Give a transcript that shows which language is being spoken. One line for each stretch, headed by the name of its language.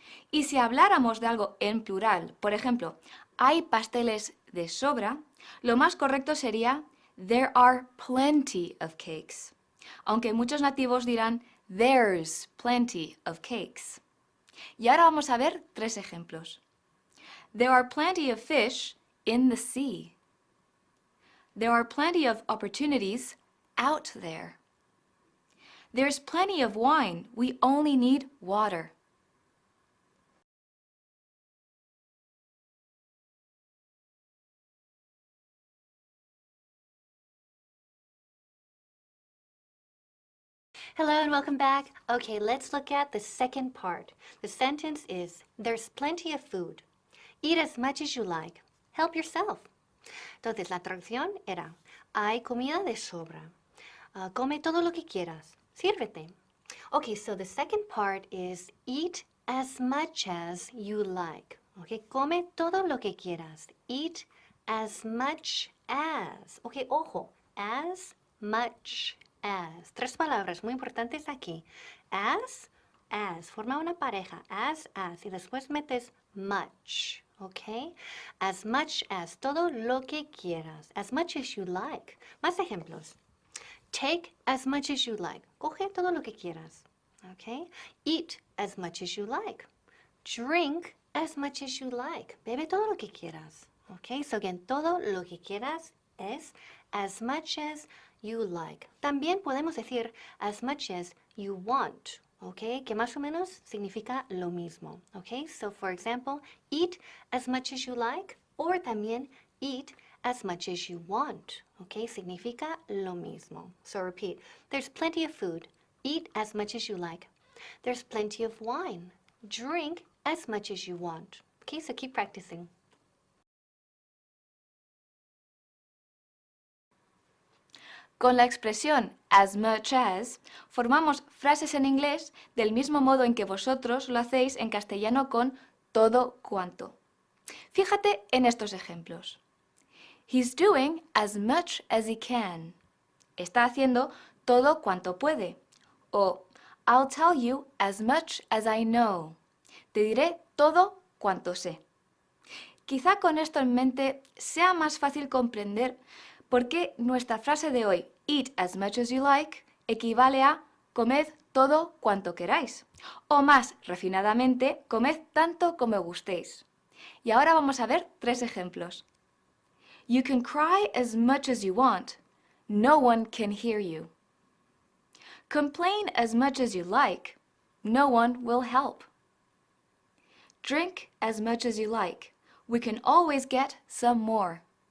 Spanish: Y si habláramos de algo en plural, por ejemplo, hay pasteles de sobra, lo más correcto sería
English: there are plenty of cakes.
Spanish: Aunque muchos nativos dirán
English: there's plenty of cakes.
Spanish: Y ahora vamos a ver 3 ejemplos.
English: There are plenty of fish in the sea. There are plenty of opportunities out there. There's plenty of wine. We only need water. Hello and welcome back. Okay, let's look at the second part. The sentence is, there's plenty of food. Eat as much as you like. Help yourself.
Spanish: Entonces, la traducción era, hay comida de sobra. Come todo lo que quieras. Sírvete.
English: Okay, so the second part is, eat as much as you like.
Spanish: Okay, come todo lo que quieras.
English: Eat as much as. Okay, ojo, as much as.
Spanish: 3 palabras muy importantes aquí. As, forma una pareja. As, y después metes much. Okay?
English: As much as,
Spanish: todo lo que quieras.
English: As much as you like.
Spanish: Más ejemplos.
English: Take as much as you like.
Spanish: Coge todo lo que quieras.
English: Okay? Eat as much as you like. Drink as much as you like.
Spanish: Bebe todo lo que quieras.
English: Okay? So again,
Spanish: todo lo que quieras es
English: as much as you like.
Spanish: También podemos decir
English: as much as you want. Okay?
Spanish: Que más o menos significa lo mismo.
English: Okay? So for example, eat as much as you like, or también eat as much as you want. Okay?
Spanish: Significa lo mismo.
English: So repeat. There's plenty of food. Eat as much as you like. There's plenty of wine. Drink as much as you want. Okay? So keep practicing.
Spanish: Con la expresión
English: as much as,
Spanish: formamos frases en inglés del mismo modo en que vosotros lo hacéis en castellano con todo cuanto. Fíjate en estos ejemplos.
English: He's doing as much as he can.
Spanish: Está haciendo todo cuanto puede.
English: O I'll tell you as much as I know.
Spanish: Te diré todo cuanto sé. Quizá con esto en mente sea más fácil comprender por qué nuestra frase de hoy,
English: eat as much as you like,
Spanish: equivale a comed todo cuanto queráis. O más refinadamente, comed tanto como gustéis. Y ahora vamos a ver 3 ejemplos.
English: You can cry as much as you want. No one can hear you. Complain as much as you like. No one will help. Drink as much as you like. We can always get some more.